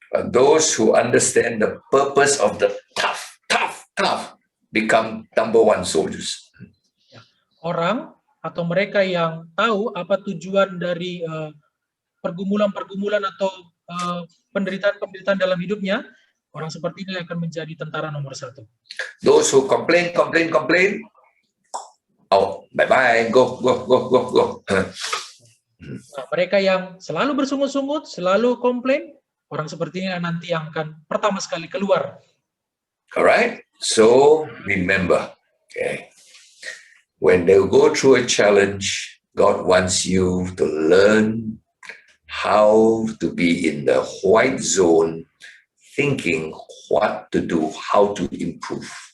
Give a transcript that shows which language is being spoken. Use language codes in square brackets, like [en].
[en] Those who understand the purpose of the tough become number one soldiers. [id] Orang atau mereka yang tahu apa tujuan dari pergumulan-pergumulan atau penderitaan-penderitaan dalam hidupnya, orang seperti ini akan menjadi tentara nomor satu. [en] Those who complain, out, bye-bye, go. [id] Nah, mereka yang selalu bersungut-sungut, selalu komplain, orang seperti ini nanti yang akan pertama sekali keluar. [en] Alright, so remember, okay, when they go through a challenge, God wants you to learn how to be in the white zone, thinking what to do, how to improve.